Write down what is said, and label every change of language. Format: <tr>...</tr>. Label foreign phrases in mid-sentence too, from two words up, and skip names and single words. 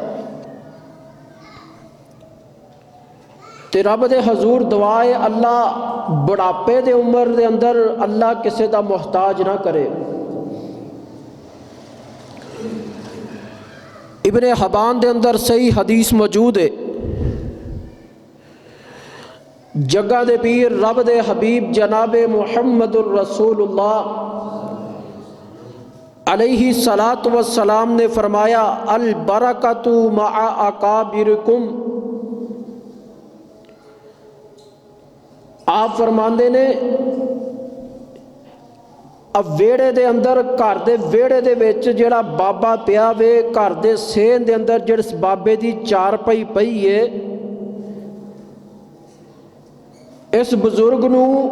<pa>تے رب دے حضور دعا ہے اللہ بڑھاپے دے عمر دے اندر اللہ کسی کا محتاج نہ کرے. ابن حبان دے اندر صحیح حدیث موجود ہے. جگ دے پیر رب دے حبیب جنابِ محمد رسول اللہ</pa> <ar>عليه الصلاة والسلام</ar> <pa>نے فرمایا,</pa> <ar>البركة مع أكابركم.</ar> <pa>آپ فرماتے نے اب ویہڑے دے اندر، گھر دے ویہڑے دے وچ جیہڑا بابا پیا وے، گھر دے سین دے اندر جس بابے دی چارپائی پئی ہے، اس بزرگ نوں</pa>